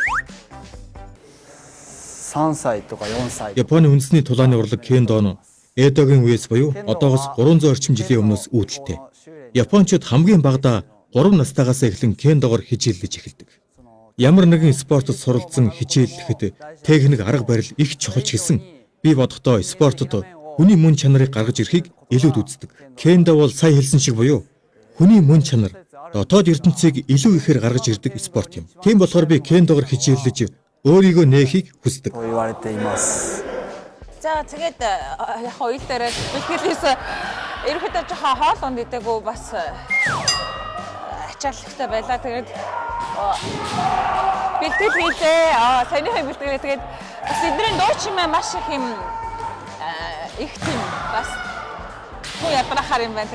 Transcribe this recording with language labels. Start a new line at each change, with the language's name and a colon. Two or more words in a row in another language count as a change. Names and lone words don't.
Japanese: 3 歳とか4歳
Mongolian: Японы үндэсний тулааны урлаг кендо нь Эдогийн үеэс буюу одоогоос 300 орчим жилийн өмнөөс үүдэлтэй. Япончууд хамгийн багадаа 3 настайгаас эхлэн кендогоор хичээллэж эхэлдэг. Ямар нэгэн спортод суралцсан хичээллэхэд техник арга барил их чухал ч гэсэн би бодохдоо спортод хүний мөн чанарыг гаргаж ирэхийг илүүд үздэг. Кендо бол сая хэлсэн шиг буюу хүний мөн чанар дотоод ертөнцийг илүү ихээр гаргаж ирдэг спорт юм. Тийм болохоор би кендогоор хичээллэж өөрийгөө нээхийг хүсдэг.
Japanese: と言われています。
Mongolian: За тэгээд яг ойл дээрээ бэлтгэлээс ерөөхдөө жоохон хоол ундээгүй бас ачааллахтай байлаа. Тэгээд бэлтгэл хийлээ. Саяны бэлтгэлээ тэгээд бас эдгээр дуу чимээ маш их юм их тийм бас хөө ядрахаар юм байна.